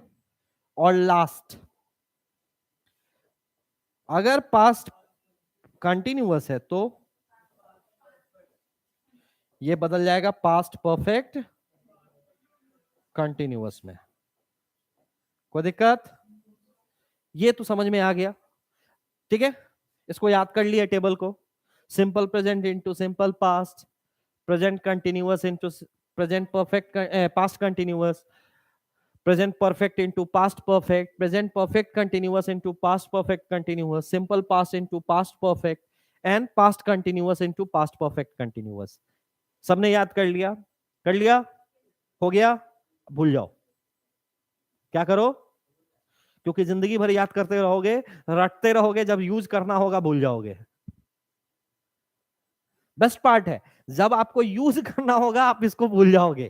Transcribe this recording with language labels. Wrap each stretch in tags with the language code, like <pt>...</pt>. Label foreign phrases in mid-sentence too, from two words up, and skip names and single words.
<hi>और लास्ट, अगर</hi> <en>past continuous</en> <hi>है तो ये बदल जाएगा</hi> <en>past perfect continuous</en> <hi>में। कोई दिक्कत? ये तो समझ में आ गया। ठीक है, इसको याद कर लिया टेबल को।</hi> <en>simple present into simple past, present continuous into present perfect past continuous, present perfect into past perfect, present perfect continuous into past perfect continuous, simple past into past perfect and past continuous into past perfect continuous।</en> <hi>सबने याद कर लिया? कर लिया? हो गया? भूल जाओ। क्या करो? क्योंकि जिंदगी भर याद करते रहोगे, रटते रहोगे, जब यूज करना होगा भूल जाओगे।</hi> <en>best part</en> <hi>है, जब आपको यूज करना होगा आप इसको भूल जाओगे।</hi>